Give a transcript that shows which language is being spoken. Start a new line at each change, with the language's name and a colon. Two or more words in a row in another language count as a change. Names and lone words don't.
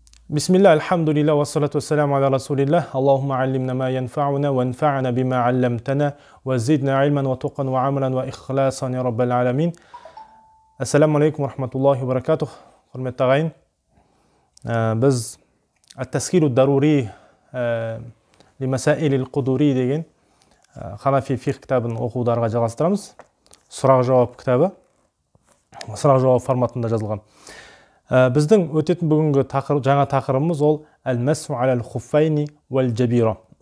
Arabic: بسم الله الحمد لله والصلاة والسلام على رسول الله اللهم علمنا ما ينفعنا وانفعنا بما علمتنا وزدنا علما وتقا وعملا وإخلاصا يا رب العالمين. السلام عليكم ورحمة الله وبركاته.
Kazakh: Құрметті ағайын, біз At-Taskил ад-Дарури лимасаил ал-Қудури деген Ханафи фиқ кітабын оқударға жалғастырамыз. Сұрақ-жауап кітабы, сұрақ-жауап форматында жазылған. Біздің өтетін бүгінгі жаңа тақырыбымыз ол
Arabic: المسح الخفين والجبيرة.